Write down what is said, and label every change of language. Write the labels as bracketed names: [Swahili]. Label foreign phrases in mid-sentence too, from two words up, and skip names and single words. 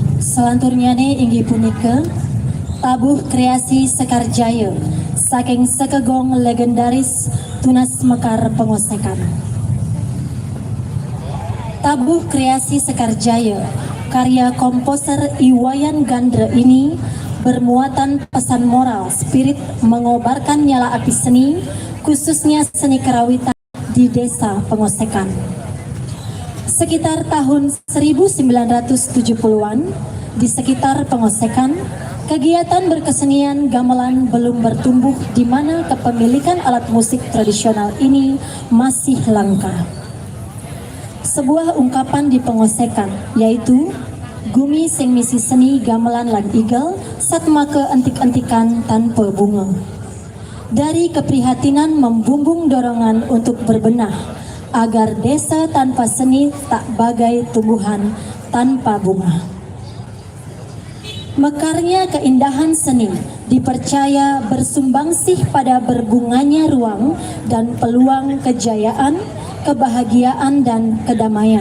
[Balinese] Selanturnya inggih punika tabuh kreasi Sekar Jaya saking sekegong legendaris Tunas Mekar Pengosekan. [Indonesian] Tabuh kreasi Sekar Jaya karya komposer Iwayan Gandra ini bermuatan pesan moral spirit mengobarkan nyala api seni, khususnya seni kerawitan di desa Pengosekan. Sekitar tahun 1970-an, di sekitar Pengosekan, kegiatan berkesenian gamelan belum bertumbuh di mana kepemilikan alat musik tradisional ini masih langka. Sebuah ungkapan di Pengosekan, yaitu [Balinese] Gumi sing misi seni gamelan lan igel satmake entik-entikan tanpa bunga. [Indonesian] Dari keprihatinan membumbung dorongan untuk berbenah agar desa tanpa seni tak bagai tumbuhan tanpa bunga. Mekarnya keindahan seni dipercaya bersumbangsih pada berbunganya ruang dan peluang kejayaan, kebahagiaan dan kedamaian.